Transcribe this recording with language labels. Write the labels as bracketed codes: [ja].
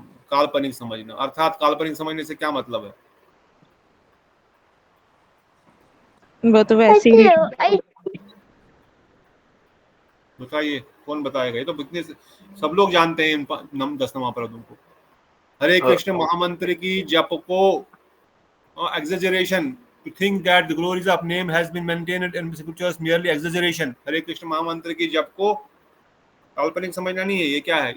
[hi] काल्पनिक समझना। अर्थात काल्पनिक समझने से क्या मतलब है? वो तो वैसे ही बताइए, कौन बताएगा? ये तो इतने सब लोग जानते हैं इन 10 अपराधों को। हरे कृष्ण महामंत्र की जप को [en] exaggeration, to think that the glories of name has been maintained in scriptures merely exaggeration। [hi] हरे कृष्ण महामंत्र की जप को काल्पनिक समझना नहीं है, ये क्या है?